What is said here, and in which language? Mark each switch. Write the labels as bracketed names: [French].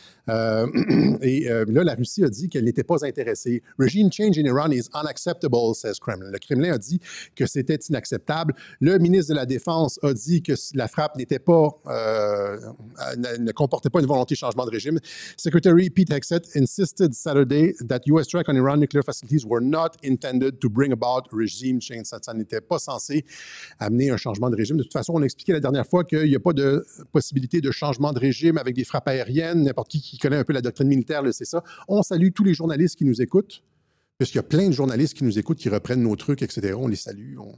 [French] Là, la Russie a dit qu'elle n'était pas intéressée. [English] Regime change in Iran is unacceptable, says Kremlin. [French] Le Kremlin a dit que c'était inacceptable. Le ministre de la Défense a dit que la frappe n'était pas, ne comportait pas une volonté de changement de régime. [English] Secretary Pete Hegseth insisted Saturday that U.S. strike on Iran nuclear facilities were not intended to bring about regime change. [French] Ça n'était pas censé amener un changement de régime. De toute façon, on a expliqué la dernière fois qu'il n'y a pas de possibilité de changement de régime avec des frappes aériennes. N'importe qui connaît un peu la doctrine militaire le sait ça. On salue tous les journalistes qui nous écoutent, parce qu'il y a plein de journalistes qui nous écoutent, qui reprennent nos trucs, etc. On les salue.